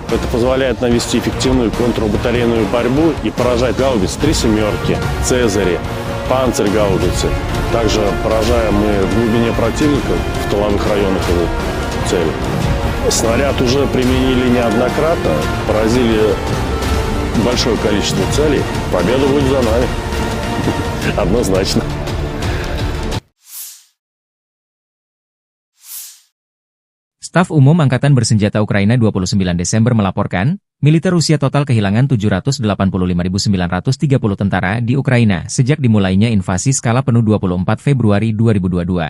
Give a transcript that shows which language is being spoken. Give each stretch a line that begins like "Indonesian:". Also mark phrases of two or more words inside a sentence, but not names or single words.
Russian: Это позволяет навести эффективную контрбатарейную борьбу и поражать гаубицы 3 семерки, Цезари, панцирь-гаубицы. Также поражаем мы в глубине противника, в тыловых районах его цели. Снаряд уже применили неоднократно, поразили большое количество целей. Победа будет за нами. Однозначно.
Indonesian: Staf Umum Angkatan Bersenjata Ukraina 29 Desember melaporkan, militer Rusia total kehilangan 785.930 tentara di Ukraina sejak dimulainya invasi skala penuh 24 Februari 2022.